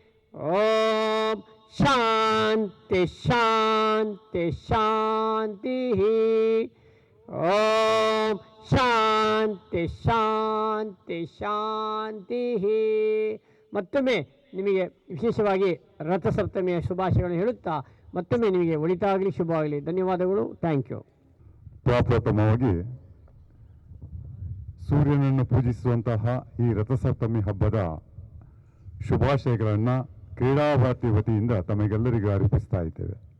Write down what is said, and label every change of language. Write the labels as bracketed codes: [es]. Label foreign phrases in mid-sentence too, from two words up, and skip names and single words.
[sa] ಓಂ ಶಾಂತಿ ಶಾಂತಿ ಶಾಂತಿ. ಓಂ ಶಾಂತಿ ಶಾಂತಿ ಶಾಂತಿ. [kn] ಮತ್ತೊಮ್ಮೆ ನಿಮಗೆ ವಿಶೇಷವಾಗಿ ರಥಸಪ್ತಮಿಯ ಶುಭಾಶಯಗಳನ್ನು ಹೇಳುತ್ತಾ ಮತ್ತೊಮ್ಮೆ ನಿಮಗೆ ಒಳಿತಾಗಲಿ, ಶುಭವಾಗಲಿ. [en] ಧನ್ಯವಾದಗಳು. thank you. [kn] ಪ್ರಪ್ರಥಮವಾಗಿ ಸೂರ್ಯನನ್ನು ಪೂಜಿಸುವಂತಹ ಈ ರಥಸಪ್ತಮಿ ಹಬ್ಬದ ಶುಭಾಶಯಗಳನ್ನು ಕ್ರೀಡಾ ಭಾರತಿ ವತಿಯಿಂದ ತಮಗೆಲ್ಲರಿಗೂ ಅರ್ಪಿಸ್ತಾ ಇದ್ದೇವೆ.